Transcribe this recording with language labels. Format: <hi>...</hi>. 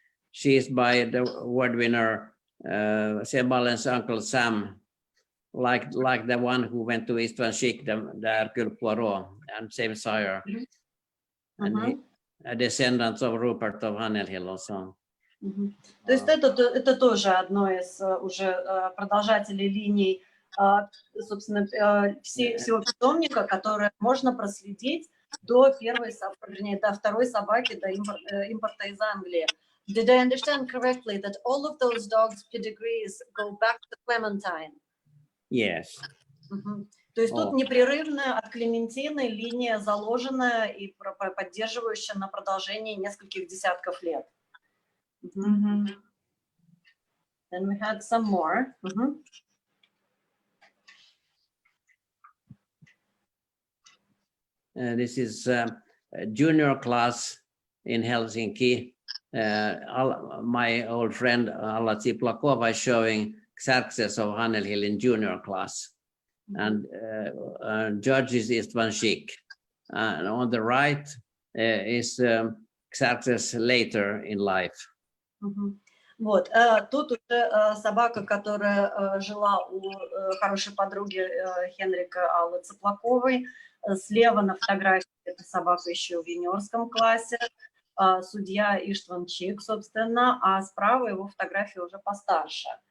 <en>She is by the award winner Sebalen's uncle Sam, like the one who went to Istvan Zik, the Hercule Poirot, and same sire, and a descendant of Rupert of Harnelius also.</en> <ru>То есть это тоже одно из уже продолжателей линий, собственно, всего питомника, которое можно проследить до второй собаки, до импорта из Англии.</ru> <en>Did I understand correctly that all of those dogs' pedigrees go back to Clementine? Yes.</en> <ru>То есть тут непрерывная от Клементины линия заложенная и поддерживающая на продолжении нескольких десятков лет.</ru> <en>Then we had some more. This is a junior class in Helsinki. My old friend Alla Tsiplakova is showing Xerxes of Harnelius in junior class. And judge is Istvan Schick. And on the right is Xerxes later in life.</en> <ru>Вот, тут уже собака, которая жила у хорошей подруги Хенрика Аллы Цыплаковой. Слева на фотографии эта собака еще в юниорском классе. Судья Иштван Чик, собственно, а справа его фотография уже постарше.</ru>